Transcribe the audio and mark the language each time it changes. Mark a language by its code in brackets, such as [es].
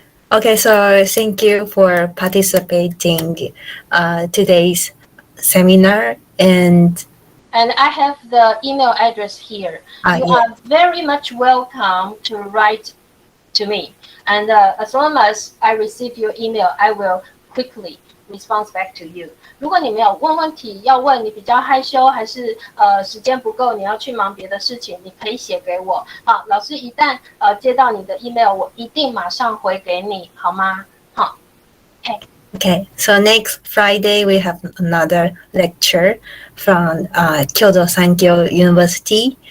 [en] Okay, so thank you for participating today's seminar, and And I have the email address here. You yeah. are very much welcome to write to me. And as long as I receive your email, I will quickly respond back to you. [zh] 如果你没有问题要问，你比较害羞，还是时间不够，你要去忙别的事情，你可以写给我。好，老师一旦接到你的 email， 我一定马上回给你，好吗？好 [en] Okay, so next Friday we have another lecture from Kyoto Sankyo University.